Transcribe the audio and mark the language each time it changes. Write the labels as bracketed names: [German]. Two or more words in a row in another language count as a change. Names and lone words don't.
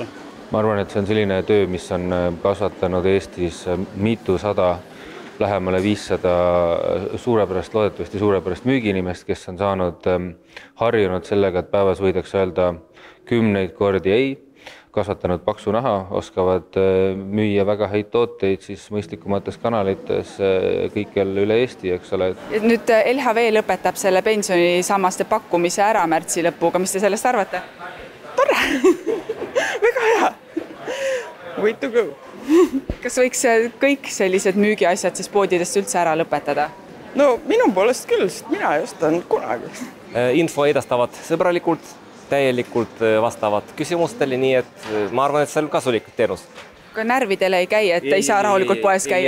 [Estonian] Ma arvan, et see on selline töö, mis on kasvatanud Eestis mitusada, lähemale 500 loodetavasti suurepärast müügiinimest, kes on saanud harjunud sellega, et päevas võidakse öelda 10 kordi ei, kasvatanud paksu naha, oskavad müüa väga häid tooteid siis mõistlikumates kanalites kõikjal üle Eesti, eks ole. Nüüd LHV lõpetab selle pensionisammaste pakkumise ära märtsi lõpuga, mis te sellest arvate? Tore! Väga hea! [English] Way to go! [Estonian] Kas võiks kõik sellised müügiasjad siis poodidest üldse ära lõpetada? No minu poolest küll, sest mina ei ostanud kunagi. Info edastavad sõbralikult, täielikult vastavad küsimustele, nii et ma arvan, et see on kasulik teenus. Kui närvidele ei käi, et ei saa rahulikult poes käia?